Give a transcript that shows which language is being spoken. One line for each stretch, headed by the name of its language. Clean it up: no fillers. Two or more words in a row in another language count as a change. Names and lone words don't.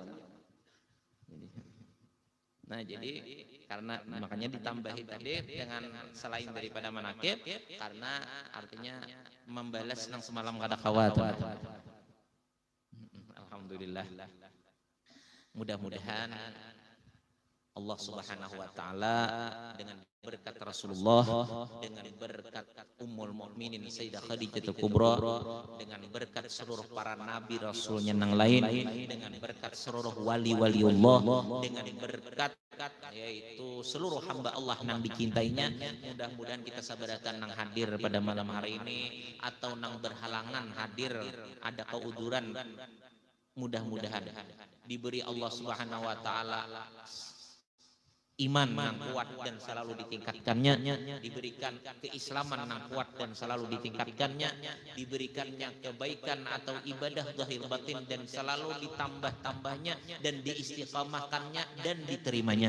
Indonesian: Nah jadi karena makanya ditambahi tadi dengan selain daripada manakib, karena artinya membalas nang semalam kada kawat. Alhamdulillah. Mudah-mudahan Allah
Arabic: سبحانه وتعالى
Indonesian: dengan berkat Rasulullah, dengan berkat Ummul Mukminin Sayyidah Khadijatul Kubra, dengan berkat seluruh para nabi rasulnya yang lain, dengan berkat seluruh wali-waliullah, dengan berkat yaitu seluruh hamba Allah yang dicintainya, mudah-mudahan kita sabaratan nang hadir pada malam hari ini atau nang berhalangan hadir ada keuduran, mudah-mudahan diberi Allah
Arabic: سبحانه وتعالى
Indonesian: iman yang kuat dan selalu ditingkatkannya, diberikan keislaman yang kuat dan selalu ditingkatkannya, diberikannya kebaikan atau ibadah zahir batin dan selalu ditambah-tambahnya dan diistiqamahkannya dan diterimanya.